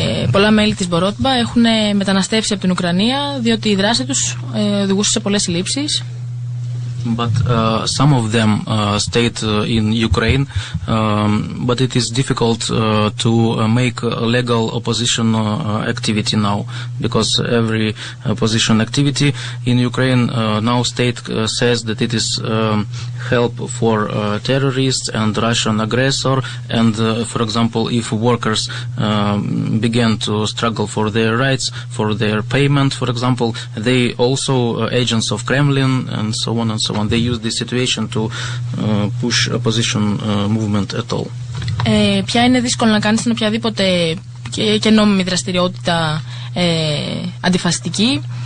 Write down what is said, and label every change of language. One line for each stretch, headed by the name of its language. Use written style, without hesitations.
Greek: Πολλά μέλη της Μπορότμπα έχουν μεταναστεύσει από την Ουκρανία διότι η δράση τους οδηγούσε σε πολλές συλλήψεις.
English: But some of them stayed in Ukraine, but it is difficult to make a legal opposition activity now, because every opposition activity in Ukraine now state says that it is help for terrorists and Russian aggressor, and for example, if workers began to struggle for their rights, for their payment, for example, they also agents of Kremlin and so on and so on. They use this situation to push opposition movement at all.
Greek: Ποια είναι δύσκολο να κάνεις στην οποιαδήποτε και νόμιμη δραστηριότητα αντιφασιστική.